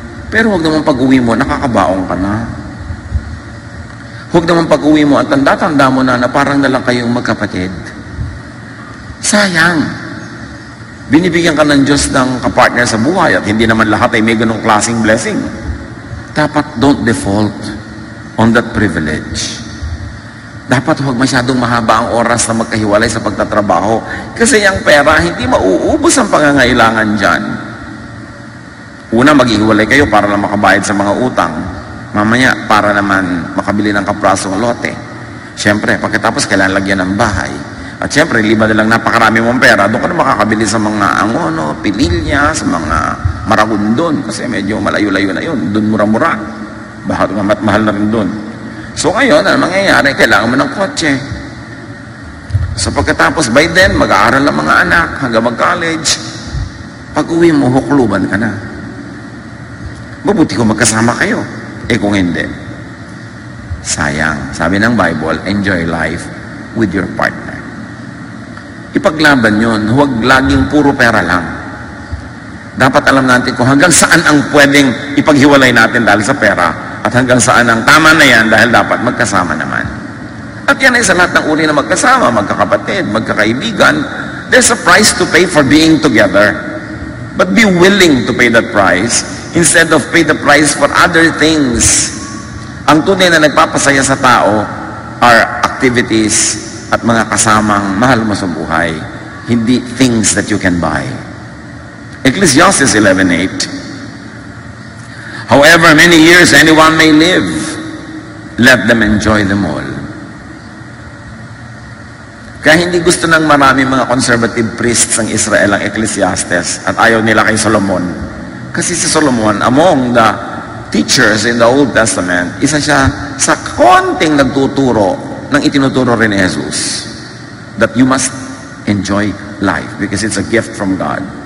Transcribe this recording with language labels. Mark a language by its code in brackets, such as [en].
[tl] Pero huwag naman pag-uwi mo, nakakabaong ka na. Huwag naman pag-uwi mo at tanda-tanda mo na parang na lang kayong magkapatid. Sayang. Binibigyan ka ng Diyos ng kapartner sa buhay at hindi naman lahat ay may ganong klaseng blessing. Dapat [en] don't default on that privilege. [tl] Dapat huwag masyadong mahaba ang oras na magkahiwalay sa pagtatrabaho kasi yung pera hindi mauubos ang pangangailangan dyan. Una, maghihiwalay kayo para lang makabayad sa mga utang. Mamaya, para naman makabili ng kaprasong lote. Siyempre, pagkatapos kailangan lagyan ng bahay. At siyempre, liba nilang napakarami mong pera, doon ka na makakabili sa mga angono, pililya, sa mga maragundon, kasi medyo malayo-layo na yun. Doon mura-mura. Mahal na rin doon. So ngayon, ano mangyayari? Kailangan mo ng kotse. So pagkatapos, [en] by then, [tl] mag-aaral ang mga anak, hanggang mag-college. Pag-uwi mo, hukluban ka na. Mabuti kung magkasama kayo. Eh kung hindi, sayang. Sabi ng [en] Bible, enjoy life with your partner. [tl] Ipaglaban yun, huwag laging puro pera lang. Dapat alam natin kung hanggang saan ang pwedeng ipaghiwalay natin dahil sa pera at hanggang saan ang tama na yan dahil dapat magkasama naman. At yan ay sa lahat ng uri na magkasama, magkakapatid, magkakaibigan. [en] There's a price to pay for being together. But be willing to pay that price instead of pay the price for other things. [tl] Ang tunay na nagpapasaya sa tao [en] are activities [tl] at mga kasamang mahal mo sa buhay, hindi [en] things that you can buy. Ecclesiastes 11:8, however many years anyone may live, let them enjoy them all. [tl] Kaya hindi gusto ng marami mga conservative priests ng Israel ang Ecclesiastes at ayaw nila kay Solomon. Kasi si [en] Solomon, among the teachers in the Old Testament, [tl] isa siya sa konting nagtuturo ng itinuturo rin ni [en] Jesus, that you must enjoy life because it's a gift from God.